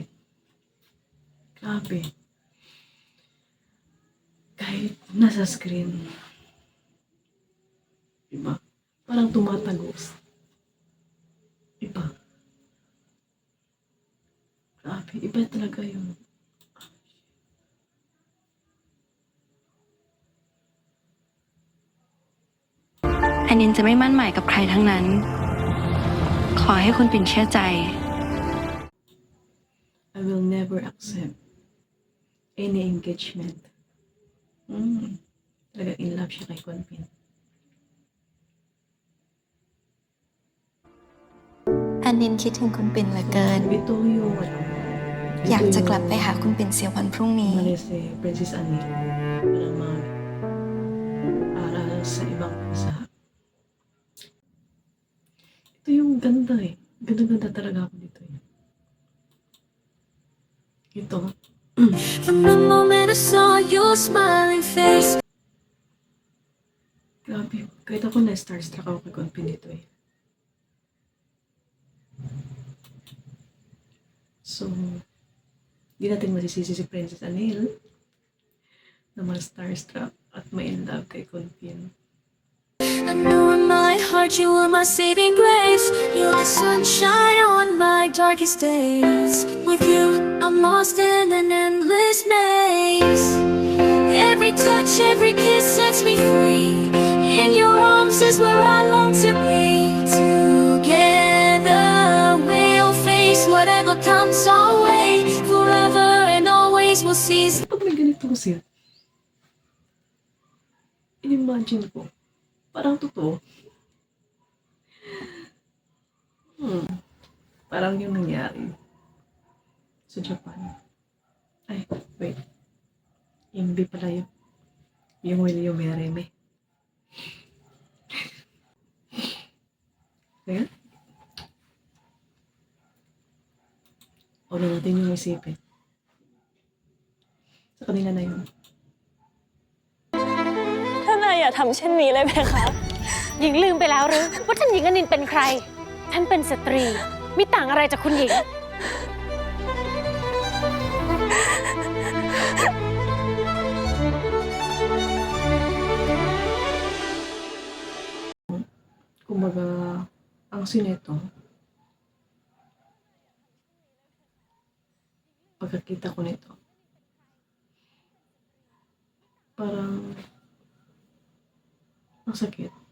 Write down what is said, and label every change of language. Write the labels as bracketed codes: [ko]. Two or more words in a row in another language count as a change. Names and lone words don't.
[tl] Grabe. Kahit nasa screen, iba. Parang tumatagos. Iba. Grabe, iba talaga yun. [th] อันนินจะไม่มั่นหมายกับใครทั้งนั้น ขอให้คุณปิ่นเชื่อใจ [en] I will never accept any engagement. [tl] Talaga [en] in love [tl] siya kay Kunpin. [th] อันนินคิดถึงคุณปิ่นเหลือเกิน [tl] Ito yung [th] อยากจะกลับไปหาคุณปิ่นเสียวันพรุ่งนี้ [tl] umalis si Princess Anil para mag-aral sa ibang bansa. Ito yung ganda eh. Ganda-ganda talaga ako dito eh. Ito. [en] From the moment I saw your smiling face. [tl] Grabe. Kahit ako na-starstruck ako kay Kunpin dito eh. So, di natin masisisi si Princess Anil na ma-starstruck at ma- [en] in love [tl] kay Kunpin. [en] I knew in my heart you were my saving grace. You're the sunshine on my darkest days. With you, I'm lost in an endless maze. Every touch, every kiss sets me free. In your arms is where I long to be. Together we'll face whatever comes our way. Forever and always we'll seize. [tl] Pag may ganitong scene, in-imagine ko, parang totoo. Parang yung nangyari sa Japan. Ay, wait. Yung B pala yun. Yung William Mereme. Kaya? O na natin yung isipin. Sa kanila na yun. [th] ท่านนายอย่าทำเช่นนี้เลยไหมคะ หญิงลืมไปแล้วหรือว่าท่านหญิงอนินท์เป็นใคร ท่านเป็นสตรีมิต่างอะไรจากคุณหญิง [tl] Kumbaga, ang sineto, pagkakita ko nito, parang ang sakit.